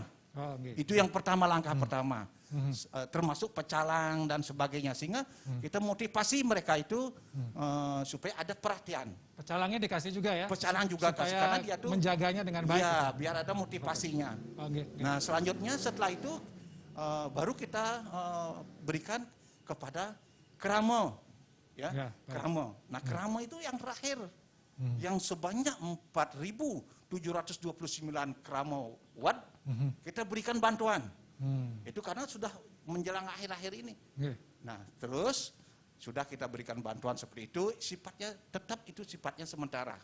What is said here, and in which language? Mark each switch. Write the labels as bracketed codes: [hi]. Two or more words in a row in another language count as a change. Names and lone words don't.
[id] Itu yang pertama, langkah pertama, termasuk pecalang dan sebagainya, sehingga kita motivasi mereka itu supaya ada perhatian. Pecalangnya dikasih juga ya? Pecalang juga supaya kasih, karena dia tuh menjaganya dengan baik. Iya, biar ada motivasinya. Nah selanjutnya setelah itu baru kita berikan kepada kerama, ya, kerama. Nah kerama itu yang terakhir, yang sebanyak 4.729 kerama watt kita berikan bantuan. Itu karena sudah menjelang akhir-akhir ini. Nah terus sudah kita berikan bantuan seperti itu, sifatnya tetap itu sifatnya sementara.